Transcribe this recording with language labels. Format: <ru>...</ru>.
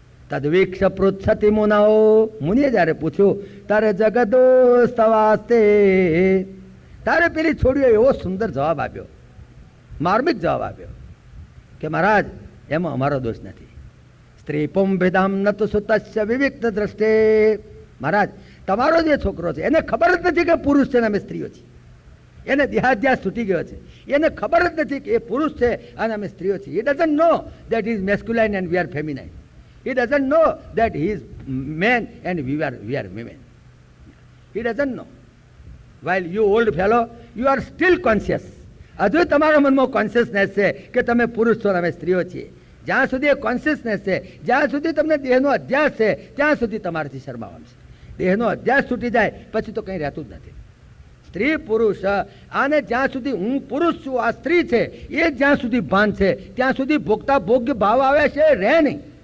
<sa>તદ્વીક્ષ પૃચ્છતિ મુનઓ,</sa> <gu>મુનિએ જ્યારે પૂછ્યું તારે જગદોસ્તવાસ્તે, તારે પેલી છોડીઓ એવો સુંદર જવાબ આપ્યો, માર્મિક જવાબ આપ્યો કે મહારાજ એમાં અમારો દોષ નથી.</gu> <sa>સ્ત્રી પુંભિદામ નતુ સુતસ્ય વિવિક્ત દ્રષ્ટે.</sa> <gu>મહારાજ તમારો જે છોકરો છે એને ખબર જ નથી કે પુરુષ છે ને અમે સ્ત્રીઓ છીએ. એને દેહાધ્યાસ છૂટી ગયો છે. એને ખબર જ નથી કે એ પુરુષ છે અને અમે સ્ત્રીઓ છીએ.</gu> <en>He doesn't know that he is masculine and we are feminine. He doesn't know that he is man and we are women. He doesn't know. While you old fellow, you are still conscious.</en> <gu>હજુ તમારા મનમાં consciousness છે કે તમે પુરુષ છો અમે સ્ત્રીઓ છીએ. જ્યાં સુધી એ કોન્શિયસનેસ છે, જ્યાં સુધી તમને દેહનો અધ્યાસ છે, ત્યાં સુધી તમારાથી શરમાવાનું છે. દેહનો અધ્યાસ છૂટી જાય પછી તો કંઈ રહેતું જ નથી. સ્ત્રી પુરુષ, આને જ્યાં સુધી હું પુરુષ છું આ સ્ત્રી છે એ જ્યાં સુધી ભાન છે ત્યાં સુધી ભોગતા ભોગ્ય ભાવ આવે છે, રહે નહીં.</gu>